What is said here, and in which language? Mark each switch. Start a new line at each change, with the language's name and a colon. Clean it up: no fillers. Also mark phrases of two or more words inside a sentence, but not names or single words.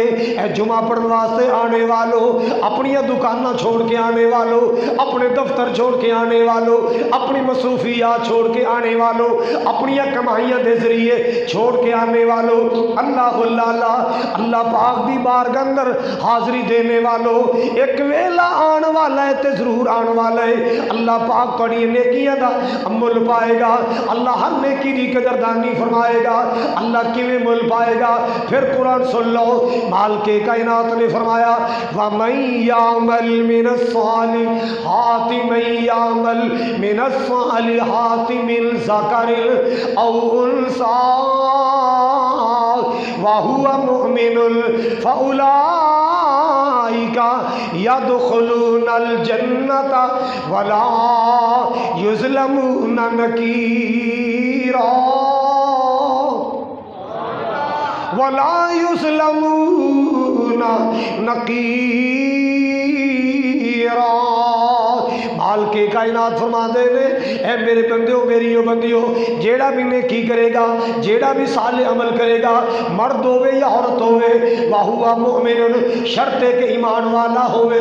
Punjabi: اے جمعہ پڑھنے واسطے آنے والوں، اپنی دکاناں چھوڑ کے آنے والوں، اپنے دفتر چھوڑ کے آنے والوں، اپنی مصروفیات چھوڑ کے آنے والوں، اپنی کمائیاں کے ذریعے چھوڑ کے آنے والوں، اللہ اللہ پاک دی بارگاہ اندر حاضری دینے والوں، ایک ویلا آنے والا ہے تو ضرور آنے والا ہے. اللہ پاک تہاڈی نیکیاں دا مل پائے گا، اللہ ہر نیکی کی قدردانی فرمائے گا. اللہ کیویں مل پائے گا؟ پھر قرآن سن لو، مالک کائنات نے فرمایا,
Arabic: وَمَن يَعْمَلْ مِنَ الصَّالِحَاتِ مَن يَعْمَلْ مِنَ الصَّالِحَاتِ مِن ذَكَرٍ أَوْ أُنثَىٰ وَهُوَ مُؤْمِنٌ فَأُولَٰئِكَ يَدْخُلُونَ الْجَنَّةَ وَلَا يُظْلَمُونَ نَقِيرًا وَلَا يُظْلَمُونَ نَقِيرًا.
Punjabi: مالک کائنات فرماتے نے، اے میرے بندیو میریو بندیو، جیہڑا بھی نیکی کرے گا، جیہڑا بھی صالح عمل کرے گا، مرد ہووے یا عورت ہووے,
Arabic: وهو مؤمن,
Punjabi: شرط ہے کہ ایمان والا ہووے.